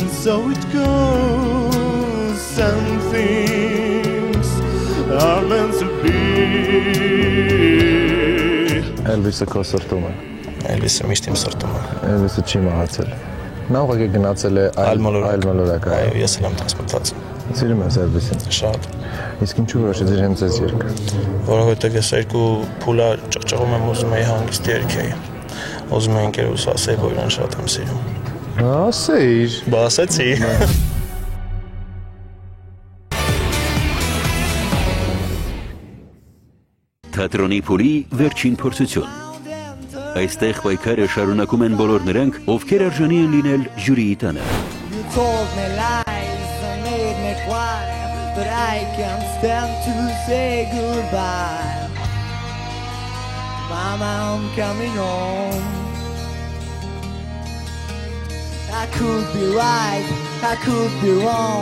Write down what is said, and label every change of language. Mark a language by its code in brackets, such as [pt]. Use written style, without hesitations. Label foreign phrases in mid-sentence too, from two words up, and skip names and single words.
[en] so it goes. Some things are meant to be. [hy] Elvis-ը քո սրտում է։ Elvis-ը միշտ իմ սրտում է։ Elvis-ը չի մահացել։ Նա ուղղակի գնացել է այլ մոլորակ։ Այո, ես էլ եմ տասմտած։ Սիրում ես Elvis-ին։ Շատ։ Իսկ ինչու որոշեցիր հենց այս երգը։ Որովհետև ես երկու փուլա ճղճղում եմ, ուզում էի հանգիստ երգեի։ Ուզում էի ընկերուս ասեի, որ իրան շատ եմ սիրում։ Ասեիր։ Բա ասեցի։ Թատրոնի փուլի վերջին փորձություն։ Այստեղ պայքարը շարունակում են բոլոր նրանք, ովքեր արժանի են լինել ժյուրիի տանը։ [en] You told me lies and made me cry, but I can't stand to say goodbye. Mama, I'm coming home. I could be right, I could be wrong.